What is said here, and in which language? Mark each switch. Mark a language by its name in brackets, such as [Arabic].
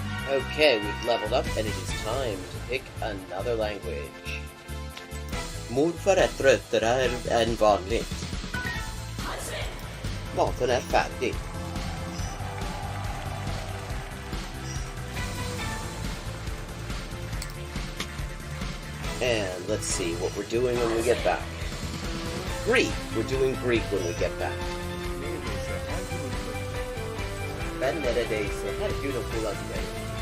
[English] Okay, we've leveled up and it is time to pick another language. [Swedish] Morfar är tröttare än vanligt. Maten är färdig. [English] And let's see what we're doing when we get back. Greek! We're doing Greek when we get back. [Turkish] Ben neredeyse her gün okula gidelim.